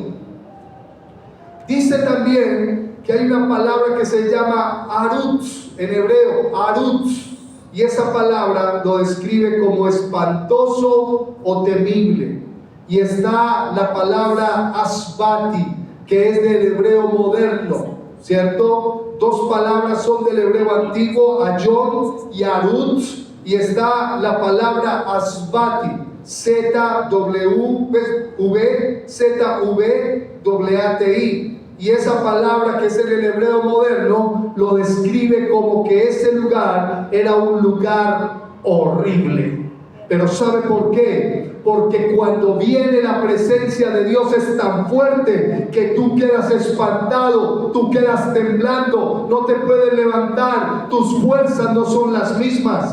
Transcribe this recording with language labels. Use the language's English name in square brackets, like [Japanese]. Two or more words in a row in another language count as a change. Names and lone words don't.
[Spanish] Dice también que hay una palabra que se llama Arutz, en hebreo, Arutz, y esa palabra lo describe como espantoso o temible. Y está la palabra Asbati, que es del hebreo moderno, ¿cierto? Dos palabras son del hebreo antiguo, Ayom y Arutz, y está la palabra Asbati, Z-W-V-Z-V-A-T-I. Y esa palabra que es en el hebreo moderno lo describe como que ese lugar era un lugar horrible. Pero ¿sabe por qué? Porque cuando viene la presencia de Dios es tan fuerte que tú quedas espantado, tú quedas temblando, no te puedes levantar, tus fuerzas no son las mismas.